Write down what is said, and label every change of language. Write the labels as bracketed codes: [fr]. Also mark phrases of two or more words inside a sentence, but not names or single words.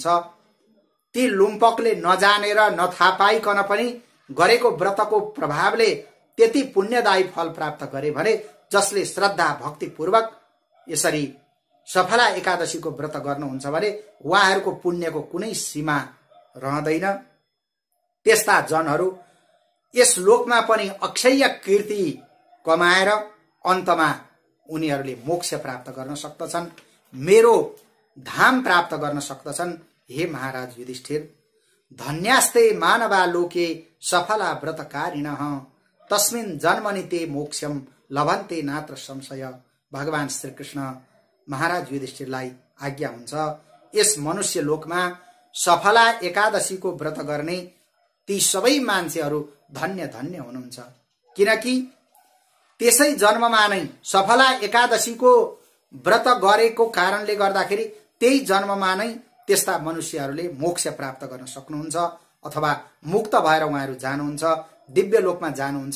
[ne] ती लुम्पकले नजानेर नथाहा पाइकन पनि गरेको व्रतको प्रभावले त्यति पुण्यदायी फल प्राप्त गरे भने जसले श्रद्धा भक्ति पूर्वक यसरी सफला एकादशीको व्रत गर्नुहुन्छ भने उहाँहरूको पुण्यको कुनै सीमा रहँदैन। त्यस्ता जनहरू यस लोकमा पनि अक्षय कीर्ति कमाएर अन्तमा उनीहरूले मोक्ष प्राप्त गर्न सक्दछन्, मेरो धाम प्राप्त गर्न सक्दछन्। [sa] हे महाराज युधिष्ठिर, धन्यास्ते मानवा लोके सफला व्रतकारिणः तस्मिन् जन्मनि ते मोक्षम लभन्ते नात्र संशय। [ne] भगवान श्रीकृष्ण महाराज युधिष्ठिरलाई आज्ञा हुन्छ, यस मनुष्य लोकमा सफला एकादशीको व्रत गर्ने ती सबै मान्छेहरू धन्य धन्य हुनुहुन्छ, किनकि त्यसै जन्ममा नै सफला एकादशीको व्रत गरेको कारणले गर्दाखेरि त्यही जन्ममा नै त्यस्ता मनुष्यहरूले मोक्ष प्राप्त गर्न सक्नुहुन्छ अथवा मुक्त भएर उहाँहरू जानुहुन्छ, दिव्य लोकमा जानुहुन्छ।